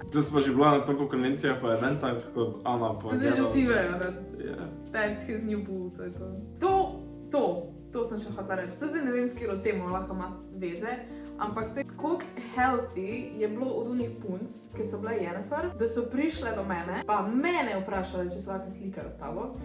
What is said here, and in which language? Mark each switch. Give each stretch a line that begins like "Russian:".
Slovenian: Da smo že bila na toliko konvencijah pa eventah, kot Ana pa Zdaj že vsi vejo, da Ja.
English: that's his new boo,
Slovenian: to je to. To sem še hotela reči. To zdaj ne vem, s katero temo lahko ima veze, ampak koliko healthy je bilo od unih punc, ki so bile Jennifer, da so prišle do mene, pa mene vprašale, če se lahko slikajo s tabo.